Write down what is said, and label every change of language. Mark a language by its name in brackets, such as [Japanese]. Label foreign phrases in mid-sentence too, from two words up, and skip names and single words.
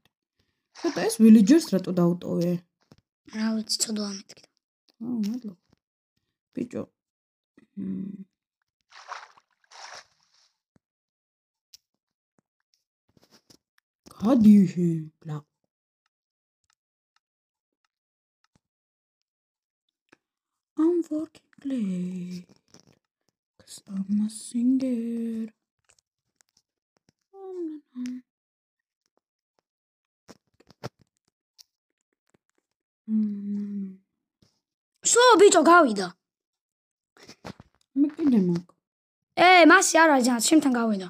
[Georgian] ცოტა ეს ვილეჯერს რატო დაუტოვე? რა ვიცი, ცოდვა მეთქი. მადლობა. ბიჭო. გადი შენ, ბლა. [English] I'm working late. 'Cause I'm a singer. [Georgian] სო ბიჭო გავიდა. მე კიდე მაქვს. მასი არ არის ძალიან, ჩემთან გავიდა.